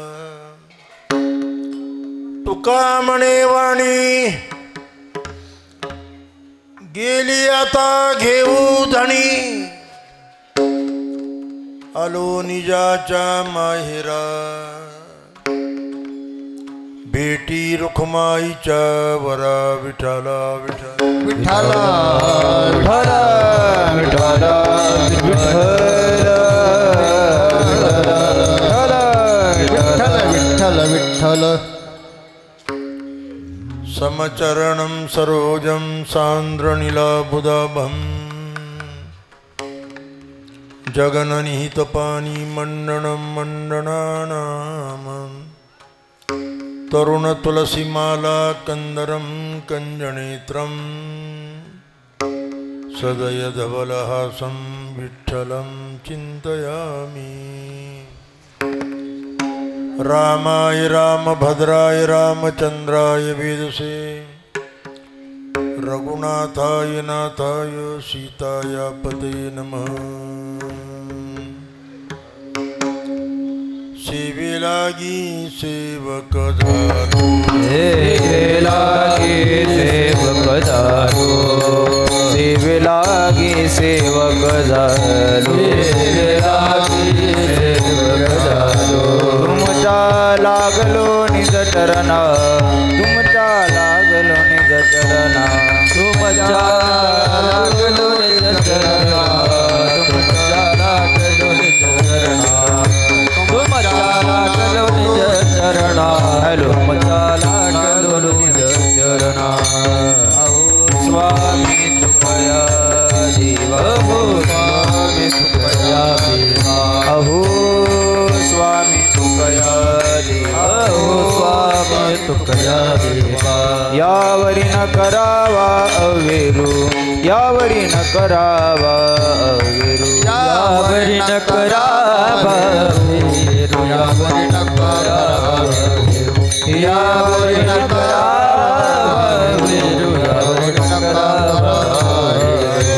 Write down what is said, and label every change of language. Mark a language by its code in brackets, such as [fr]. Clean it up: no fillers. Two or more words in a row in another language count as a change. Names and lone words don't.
[mr] तुका म्हणे वाणी गेली आता घेऊ धणी, आलो निजाच्या माहेरा बेटी रुखमाईच्या वरा, विठाला विठाला विठाला विठाला विठ्ठल विठ्ठल [sa] समचरणं सरोजं सान्द्रनीलाबुदाभं, जगननिहितपानी मण्डनं मण्डनानां, तरुणतुलसीमाला कंदरं कञ्जनेत्रं, सदयधवलहासं विठ्ठलं चिन्तयामि। रामाय रामभद्राय रामचन्द्राय वेदसे, रघुनाथाय नाथाय सीताय पते नमः। [mr] सेवे लागी सेवक झालो, सेवे लागी सेवक झालो, सेवे लागी सेवक झालो, सेवे लागी सेवक झालो, तुमच्या लागलो निज चरणा, तुमच्या लागलो निज चरणा, तुमच्या लागलो निज चरणा, तुमच्या लागलो निज चरणा, तुमच्या लागलो निज चरणा, तुमच्या लागलो निज चरणा। अहो स्वामी तुकया देवा, अहो स्वामी तुकया देवा, अहो स्वामी तुकया देवा, अहो स्वामी तुकया देवा। यावरी न करावा अवेरू, यावरी न करावा अवेरू, यावरी न करावा अवेरू, यावरी न करावा अवेरू, यावरी न करावा अवेरू, यावरी न करावा अवेरू।